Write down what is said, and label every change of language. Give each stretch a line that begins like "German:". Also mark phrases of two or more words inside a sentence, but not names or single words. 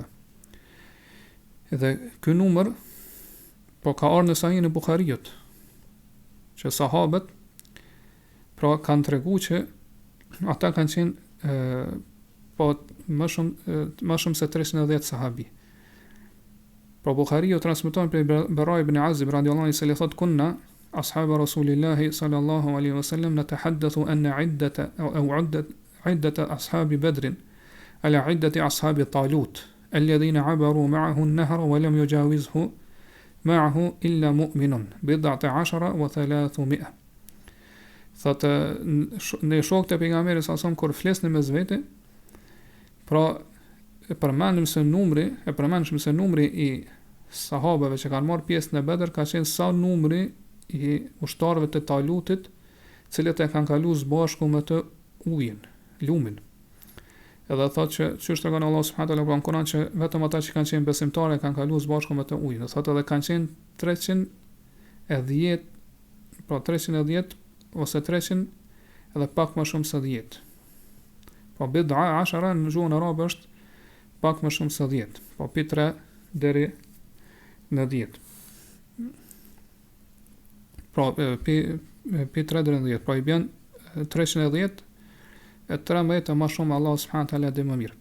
Albanian: Dhe ky numër po ka ardhur në Sahihun e Buhariut, që sahabët pra kanë treguar që ata kanë qenë po më shumë se 310 sahabi. Pra Buhariu transmeton prej Bara ibn Azib
Arabic: رضي الله عنه
Albanian: se le thot
Arabic: كنا أصحاب رسول الله صلى الله عليه وسلم نتحدث أن عدة أصحاب بدر على عدة أصحاب طالوت الذين عبروا معه النهر ولم يجاوزه معه إلا مؤمن 11 و300.
Albanian: Thotë në shokët e pejgamberit sa son kur flesnin mes vete, pra e përmendëm se numri i sahabëve që kanë marrë pjesë në Bedër ka qenë sa numri i ushtarëve të Talutit, cilët e kanë kaluar së bashku me të ujin, lumin. Edhe thotë që çështë tregon Allahu
Arabic: سبحانه وتعالى
Albanian: në Kur'an që vetëm ata që kanë qenë besimtarë kanë kaluar së bashku me të ujin. Thotë edhe kanë qenë 310, pra 310 ose 300 edhe pak më shumë se 10. Po
Arabic: بضعة عشر
Albanian: në gjuhën arabe është pak më shumë se 10. Po pi 3 deri në 10. Pra, pi 3 deri në 10. Pra, i bjen 310 e 13 e ma shumë Allah
Arabic: سبحانه وتعالى
Albanian: dhe më mirë.